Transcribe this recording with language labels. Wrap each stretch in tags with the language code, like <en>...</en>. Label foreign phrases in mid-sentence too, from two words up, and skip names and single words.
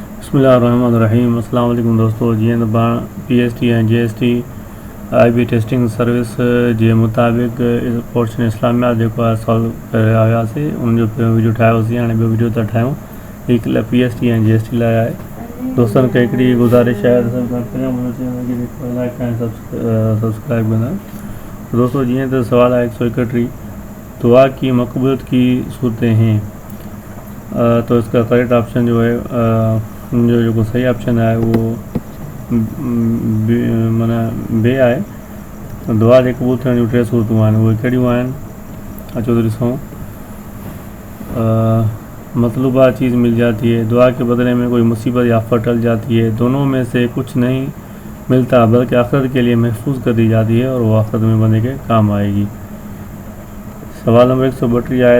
<ar>بسم اللہ الرحمن الرحیم.</ar> <ur>السلام علیکم دوستو.</ur> <sd>جی PST ऐं GST IB</sd> <en>testing service</en> <sd>जे मुताबिक़ पोर्शन इस्लामियात जेको आहे सॉल्व करे रहिया हुआसीं. उनजो पहिरियों वीडियो ठाहियोसीं. हाणे ॿियो वीडियो था ठाहियूं. हीअ PST ऐं GST लाइ आहे. दोस्तनि खे हिकिड़ी गुज़ारिश आहे त लाइक ऐं सब्सक्राइब कंदा. दोस्तों जीअं त सवाल आहे 131.</sd> <ur>دعا کی مقبولیت کی صورتیں ہیں. تو اس کا</ur> <en>correct option</en> <ur>جو ہے جو صحیح آپشن ہے وہ</ur> <sd>माना बे आहे. दुआ जे क़बूल थियण जूं टे सूरतूं आहिनि. उहे कहिड़ियूं आहिनि? अचो त ॾिसूं.</sd> <ur>مطلوبہ چیز مل جاتی ہے. دعا کے بدلے میں کوئی مصیبت یا آفت ٹل جاتی ہے۔ دونوں میں سے کچھ نہیں ملتا بلکہ آخرت کے لیے محفوظ کر دی جاتی ہے اور وہ آخرت میں بندے کے کام آئے گی. سوال نمبر 132 ہے.</ur>